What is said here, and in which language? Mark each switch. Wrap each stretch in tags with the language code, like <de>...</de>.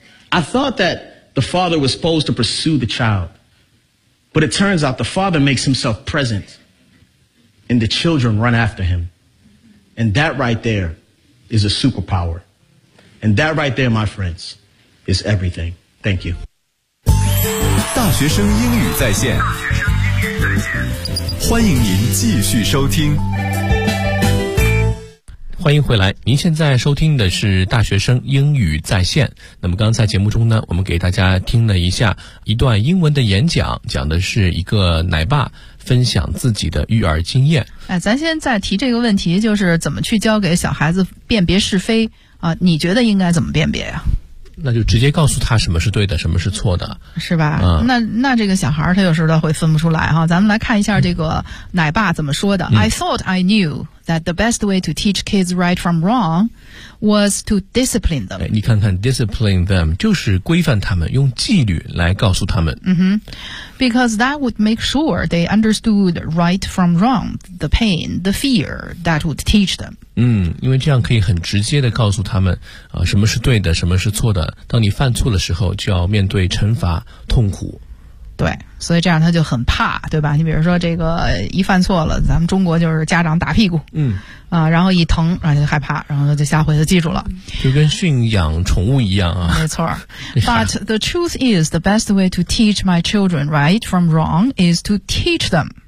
<en>I thought that the father was supposed to pursue the child, but it turns out the father makes himself present and the children run after him. And that right there is a superpower. And that right there, my friends, is everything. Thank you.</en> <zh>大学生英语在线，欢迎您继续收听。欢迎回来，您现在收听的是大学生英语在线。那么刚才节目中呢，我们给大家听了一下一段英文的演讲，讲的是一个奶爸分享自己的育儿经验。哎，咱现在提这个问题，就是怎么去教给小孩子辨别是非啊？你觉得应该怎么辨别呀？那就直接告诉他什么是对的，什么是错的，是吧？嗯、那这个小孩他有时候他会分不出来哈。咱们来看一下这个奶爸怎么说的、嗯。</zh> <en>I thought I knew that the best way to teach kids right from wrong was to discipline them、</en> <zh>哎。你看看 ，</zh> <en>discipline them</en> <zh>就是规范他们，用纪律来告诉他们。</zh> <en>嗯哼 ，because that would make sure they understood right from wrong, the pain, the fear that would teach them。</en> <zh>嗯，因为这样可以很直接的告诉他们，什么是对的，什么是错的。当你犯错的时候，就要面对惩罚、痛苦。对，所以这样他就很怕，对吧？你比如说这个一犯错了，咱们中国就是家长打屁股，嗯，啊，然后一疼，然后就害怕，然后就下回就记住了，就跟驯养宠物一样啊。没错。</zh> <en>But the truth is, the best way to teach my children right from wrong is to teach them.</en>